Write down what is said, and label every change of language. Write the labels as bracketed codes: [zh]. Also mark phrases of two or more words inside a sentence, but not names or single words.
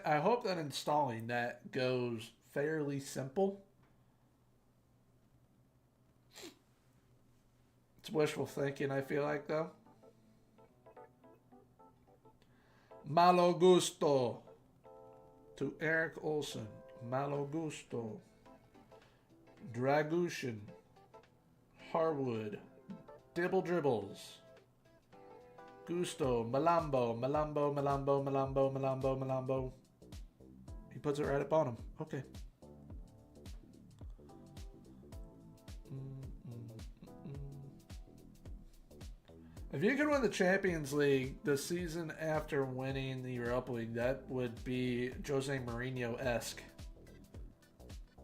[en] I hope that installing that goes fairly simple. It's wishful thinking, I feel like, though. Malo gusto to Eric Olsen. Malo gusto. Dragushin. Harwood. Dibble dribbles. Gusto. Malambo. He puts it right up on him. Okay. If you could win the Champions League the season after winning the Europa League, that would be Jose Mourinho-esque.